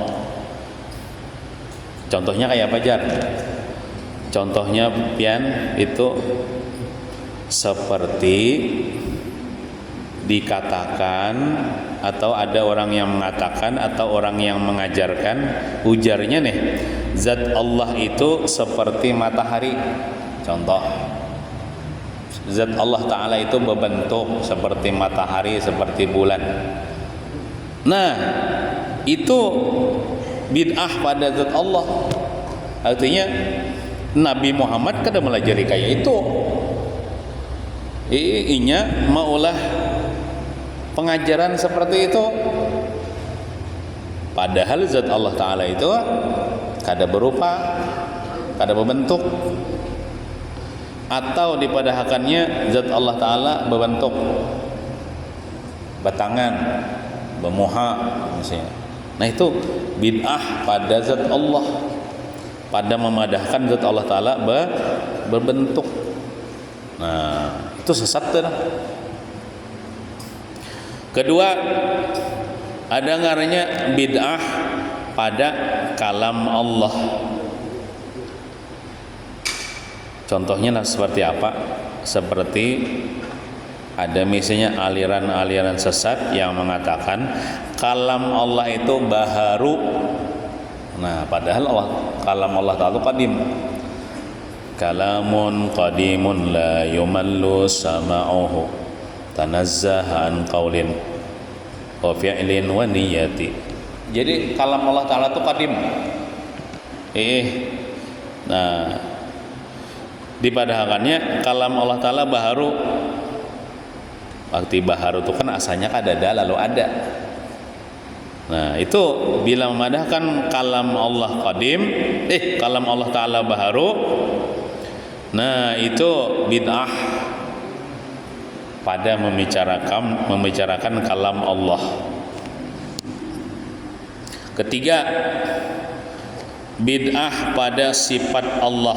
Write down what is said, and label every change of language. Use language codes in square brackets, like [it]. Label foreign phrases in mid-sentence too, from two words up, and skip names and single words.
[id] Contohnya kayak apa, Jar? Contohnya pian itu seperti dikatakan atau ada orang yang mengatakan atau orang yang mengajarkan, ujarnya nih, zat Allah itu seperti matahari. Contoh, zat Allah Ta'ala itu berbentuk seperti matahari, seperti bulan. Nah, itu bid'ah pada zat Allah. Artinya Nabi Muhammad kada melajari kayak itu. Inya maulah pengajaran seperti itu, padahal zat Allah Ta'ala itu kada berupa, kada berbentuk, atau dipadahakannya zat Allah Ta'ala berbentuk, bertangan, bermuha misalnya. Nah itu bid'ah pada zat Allah, pada memadahkan zat Allah Ta'ala berbentuk. Nah itu sesat tuh. Kedua, ada ngarannya bid'ah pada kalam Allah. Contohnya seperti apa? Seperti ada misalnya aliran-aliran sesat yang mengatakan kalam Allah itu baharu. Nah, padahal kalam Allah Ta'ala qadim. [ar] كلام قديم لا يمل سماعه تنزه قول وفعل ونية. [id] Jadi kalam Allah Ta'ala itu qadim. Nah, dipadahakannya kalam Allah Ta'ala baharu. Waktu baharu itu kan asalnya kadada lalu ada. Nah, itu bila memadahkan kalam Allah qadim, kalam Allah Ta'ala baharu, nah itu bid'ah pada membicarakan kalam Allah. Ketiga, bid'ah pada sifat Allah.